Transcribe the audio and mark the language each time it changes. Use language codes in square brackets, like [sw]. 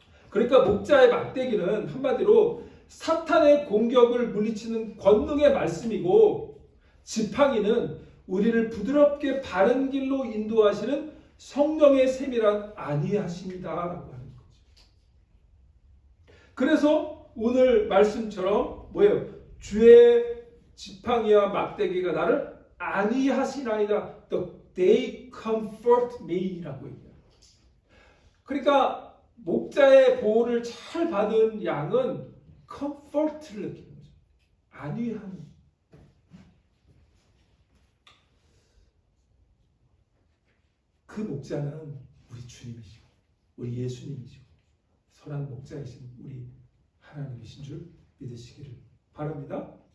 [ko] 그러니까 목자의 막대기는 한마디로 사탄의 공격을 물리치는 권능의 말씀이고, 지팡이는 우리를 부드럽게 바른 길로 인도하시는 성령의 세밀한 안위하심이다라고 하는 거죠. 그래서 오늘 말씀처럼 뭐예요? 주의 지팡이와 막대기가 나를 안위하시나이다. [en] They comfort me라고 얘기해요. [ko] 그러니까 목자의 보호를 잘 받은 양은 comfort를 느끼는 거죠. 안위함. 그 목자는 우리 주님이시고 우리 예수님이시고 선한 목자이신 우리 하나님이신 줄 믿으시기를 바랍니다.